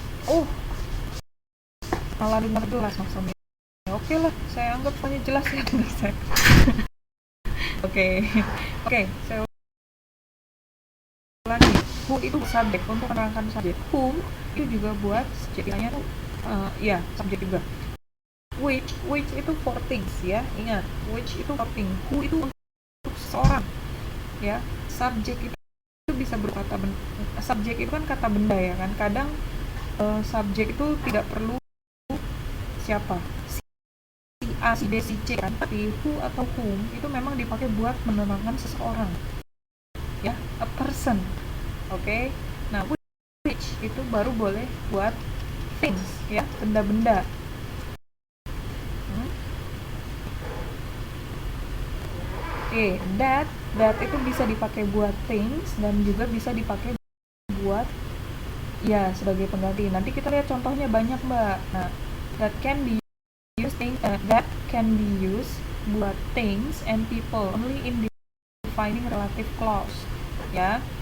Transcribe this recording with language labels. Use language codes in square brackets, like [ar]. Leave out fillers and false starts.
[id] Oh, malah dengar jelas Mas Roni. Oke lah, saya anggap hanya jelas ya dengar saya. Oke, saya ulangi. Who itu subjek, untuk menerangkan subjek. Whom itu juga buat jadinya ya subjek juga. Which itu [en] for things, [id] ya, ingat, which itu for things. Who itu untuk seseorang, ya. Subjek itu bisa berupa kata benda. Subjek itu kan kata benda, ya kan. Kadang subjek itu tidak perlu siapa, si A, si B, si C kan, tapi who atau whom itu memang dipakai buat menerangkan seseorang, ya, [en] a person. [id] Oke. Nah, which itu baru boleh buat things, ya, benda-benda. Oke, that itu bisa dipakai buat things dan juga bisa dipakai buat, ya, sebagai pengganti. Nanti kita lihat contohnya banyak, Mbak. [en] Nah, that can be used [id] buat [en] things and people only in defining relative clause, ya.